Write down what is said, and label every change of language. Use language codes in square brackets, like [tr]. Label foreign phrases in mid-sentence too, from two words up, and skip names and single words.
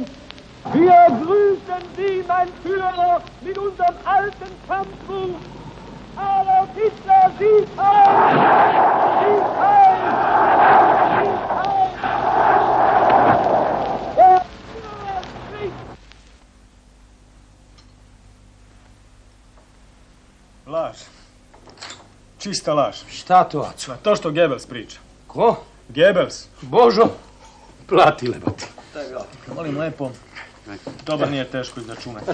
[de] Wir grüßen Sie, mein Führer, mit unserem alten Kampfruf. Adolf Hitler, sieg heil! Sieg heil! Sieg heil! Der Führer spricht! [sr] Laž. Čista laž. Šta to, Aco? To što Goebbels priča. Ko? Goebbels. Božo, plati lebati. Molim lepo, dobar nije teško izračunati.